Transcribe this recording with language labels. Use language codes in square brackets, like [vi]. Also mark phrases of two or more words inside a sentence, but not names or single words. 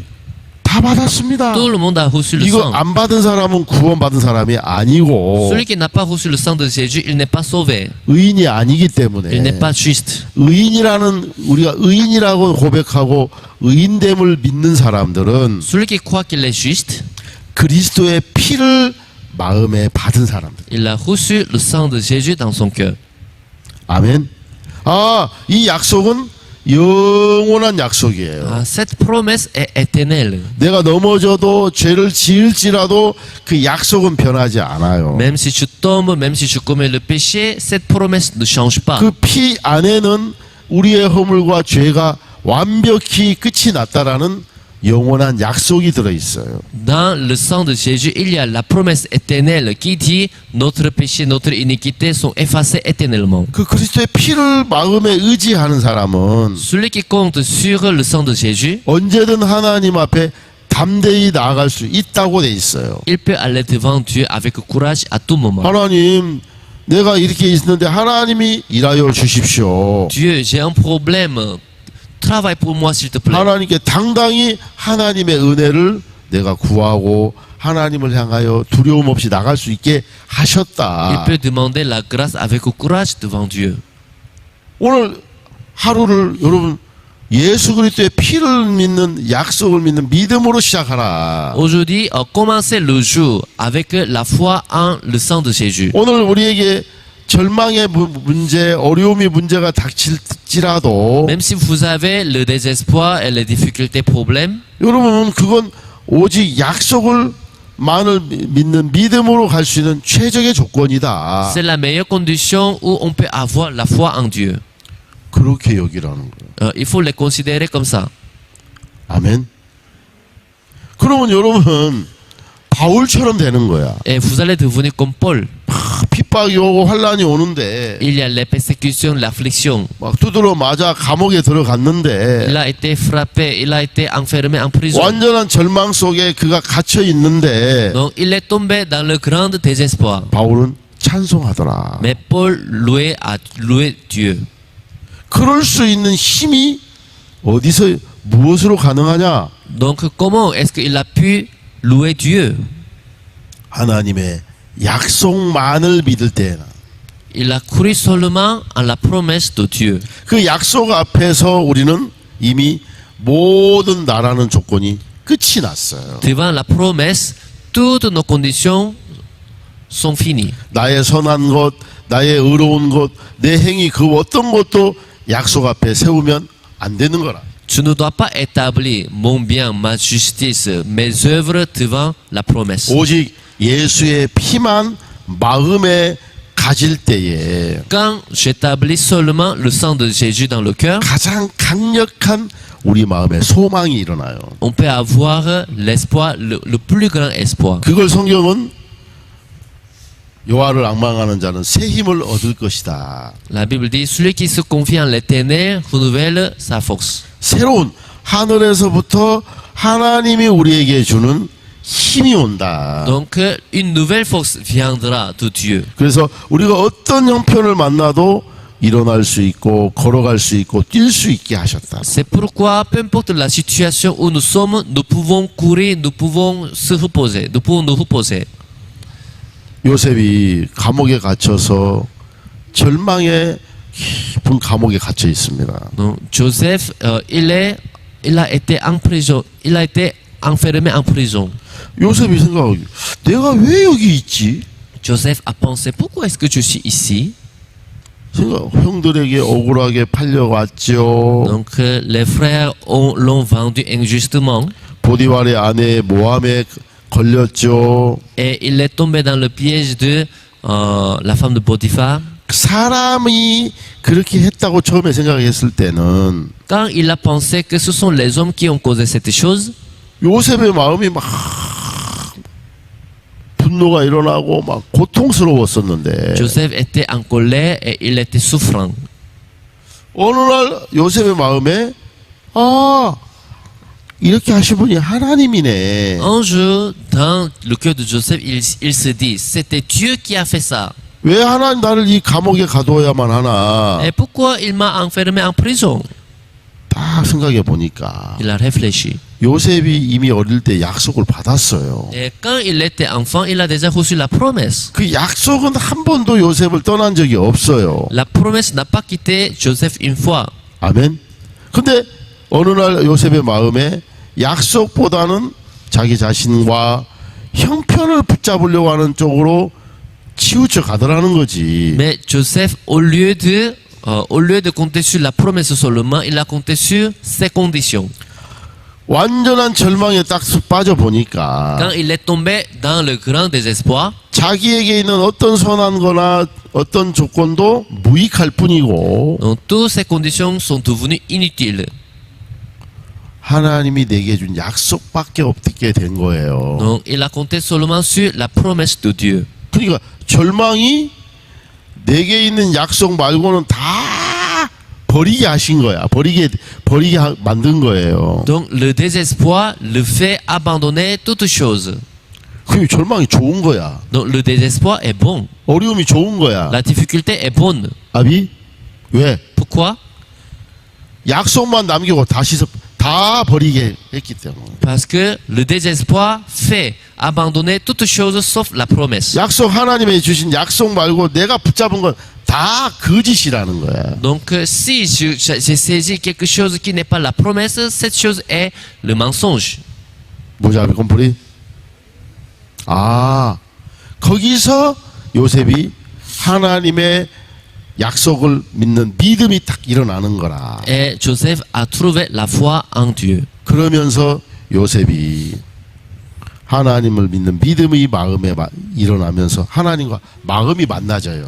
[ko] 다 받았습니다. [fr] Tout le monde a reçu le [ko] 이거 [fr] sang. [ko] 안 받은 사람은 구원받은 사람이 아니고 [fr] Celui qui n'a pas reçu le sang de Jésus, il n'est pas sauvé. [ko] 의인이 아니기 때문에 [fr] Il n'est pas juste. [ko] 의인이라는 우리가 의인이라고 고백하고 의인됨을 믿는 사람들은 [fr] Celui qui croit qu'il est juste, [ko] 그리스도의 피를 마음에 받은 사람들. [fr] il a reçu le sang de Jésus dans son cœur. [ko] 아멘. 아, 이 약속은 영원한 약속이에요. [fr] Cette promesse est éternelle. [ko] 내가 넘어져도 죄를 지을지라도 그 약속은 변하지 않아요. [fr] Même si tu tombes, même si tu commets le péché, cette promesse ne change pas. [ko] 그 피 안에는 우리의 허물과 죄가 완벽히 끝이 났다라는 영원한 약속이 들어 있어요. [fr] Dans le sang de Jésus, il y a la promesse éternelle qui dit notre péché, notre iniquité sont effacés éternellement. [ko] 그 그리스도의 피를 마음에 의지하는 사람은 [fr] Celui qui compte sur le sang de Jésus, [ko] 언제든 하나님 앞에 담대히 나아갈 수 있다고 돼 있어요. [fr] il peut aller devant Dieu avec courage à tout moment. [ko] 하나님, 내가 이렇게 있는데 하나님이 일하여 주십시오. [fr] Dieu, j'ai un problème. Travaille pour moi, s'il te plaît. [ko] 하나님께 당당히 하나님의 은혜를 내가 구하고 하나님을 향하여 두려움 없이 나갈 수 있게 [fr] Il [ko] 하셨다. [fr] peut demander la grâce avec courage devant Dieu. [ko] 오늘 하루를 여러분 예수 그리스도의 피를 믿는 약속을 믿는 믿음으로 시작하라. [fr] Aujourd'hui, commencez le jour avec la foi en le sang de Jésus. [ko] 오늘 우리에게 절망의 문제, 어려움이 문제가 닥칠지라도 [fr] Même si vous avez le désespoir et les difficultés, problèmes, [ko] 여러분은 그건 오직 약속을 만을 믿는 믿음으로 갈 수 있는 최적의 조건이다. [fr] c'est la meilleure condition où on peut avoir la foi en Dieu. [ko] 그렇게 여기라는 거예요. [fr] Il faut les considérer comme ça. [ko] 아멘. 그러면 여러분 바울처럼 되는 거야. [fr] Et vous allez devenir comme Paul. [ko] 핍박 핍박이 오고 환란이 오는데 [fr] Il y a les persécutions, l'affliction. [ko] 막 두드러 맞아 감옥에 들어갔는데 [fr] Il a été frappé, il a été enfermé en prison. [ko] 완전한 절망 속에 그가 갇혀 있는데 [fr] Donc il est tombé dans le grand désespoir. [ko] 바울은 찬송하더라. [fr] Mais Paul louait Dieu. [ko] 그럴 수 있는 힘이 어디서 무엇으로 가능하냐? [fr] Donc comment est-ce qu'il a pu louer Dieu? [ko] 하나님의 약속만을 믿을 때나 [fr] Il a cru seulement en la promesse de Dieu. [ko] 그 약속 앞에서 우리는 이미 모든 나라는 조건이 끝이 났어요. [fr] Devant la promesse, toutes nos conditions sont finies. [ko] 나의 선한 것, 나의 의로운 것, 내 행위 그 어떤 것도 약속 앞에 세우면 안 되는 거라. [fr] Tu ne dois pas établir mon bien, ma justice, mes œuvres devant la promesse. [ko] 오직 예수의 피만 마음에 가질 때에 [fr] Quand j'établis seulement le sang de Jésus dans le cœur, [ko] 가장 강력한 우리 마음의 소망이 일어나요. [fr] on peut avoir l'espoir, le plus grand espoir. [ko] 그걸 성경은 여호와를 앙망하는 자는 새 힘을 얻을 것이다. [fr] La Bible dit, celui qui se confie en l'éternel renouvelle sa force. [ko] 새로운 하늘에서부터 하나님이 우리에게 주는 힘이 온다. [fr] Donc, une nouvelle force viendra de Dieu. [ko] 그래서 우리가 어떤 형편을 만나도 일어날 수 있고 걸어갈 수 있고 뛸 수 있게 하셨다. [fr] C'est pourquoi, peu importe la situation où nous sommes, nous pouvons courir, nous pouvons se reposer, nous pouvons nous reposer. [ko] 요셉이 감옥에 갇혀서 절망의 깊은 감옥에 갇혀 있습니다. [fr] Donc, Joseph, il a été en prison, il a été enfermé en prison. [ko] 요셉이 생각하기 내가 왜 여기 있지? [fr] Joseph a pensé, pourquoi est-ce que je suis ici? [ko] 생각 형들에게 억울하게 팔려갔죠. [fr] Donc, les frères l'ont vendu injustement [ko] 보디발의 아내 모함에 걸렸죠. [fr] et il est tombé dans le piège de la femme de Potiphar. [ko] 사람이 그렇게 했다고 처음에 생각했을 때는 [fr] Quand il a pensé que ce sont les hommes qui ont causé cette chose, [ko] 요셉의 마음이 막 분노가 일어나고 막 고통스러웠었는데 [fr] Joseph était en colère et il était souffrant. [ko] 어느 날 요셉의 마음에 아 이렇게 하신 분이 하나님이네. [fr] Un jour, dans le cœur de Joseph, il se dit, c'était Dieu qui a fait ça. [ko] 왜 하나님 나를 이 감옥에 가둬야만 하나? [fr] Et pourquoi il m'a enfermé en prison? [ko] 딱 생각해 보니까 [fr] Il a réfléchi. [ko] 요셉이 이미 어릴 때 약속을 받았어요. [fr] Et quand il était enfant, il a déjà reçu la promesse. [ko] 그 약속은 한 번도 요셉을 떠난 적이 없어요. [fr] La promesse n'a pas quitté Joseph une fois. [ko] 아멘. 근데 어느 날 요셉의 마음에 약속보다는 자기 자신과 형편을 붙잡으려고 하는 쪽으로 치우쳐 가더라는 거지. [fr] Mais Joseph, au lieu de compter sur la promesse seulement, il a compté sur ses conditions. [ko] 완전한 절망에 딱 빠져 보니까 [fr] Quand il est tombé dans le grand désespoir, [ko] 자기에게 있는 어떤 선한 거나 어떤 조건도 무익할 뿐이고 [fr] donc toutes ces conditions sont devenues inutiles. [ko] 하나님이 내게 준 약속밖에 없게 된 거예요. [fr] Donc il a compté seulement sur la promesse de Dieu. [ko] 그러니까 절망이 내게 있는 약속 말고는 다 버리게 하신 거야. 버리게 만든 거예요. [fr] Donc le désespoir le fait abandonner toute chose. [ko] 그 절망이 좋은 거야. [fr] Donc le désespoir est bon. [ko] 어려움이 좋은 거야. [fr] La difficulté est bonne. [ko] 아비? 왜? [fr] Pourquoi? [ko] 약속만 남기고 다 버리게 했기 때문에. [fr] Parce que le désespoir fait abandonner toute chose sauf la promesse. [ko] 약속 하나님이 주신 약속 말고 내가 붙잡은 건 다 거짓이라는 거야. [fr] Donc si j'ai saisi quelque chose qui n'est pas la promesse, cette chose est le mensonge. [ko] 뭐지 아비 컴플리? 아 거기서 요셉이 하나님의 약속을 믿는 믿음이 딱 일어나는 거라. [fr] Et Joseph a trouvé la foi en Dieu. [ko] 그러면서 요셉이 하나님을 믿는 믿음이 마음에 일어나면서 하나님과 마음이 만나져요.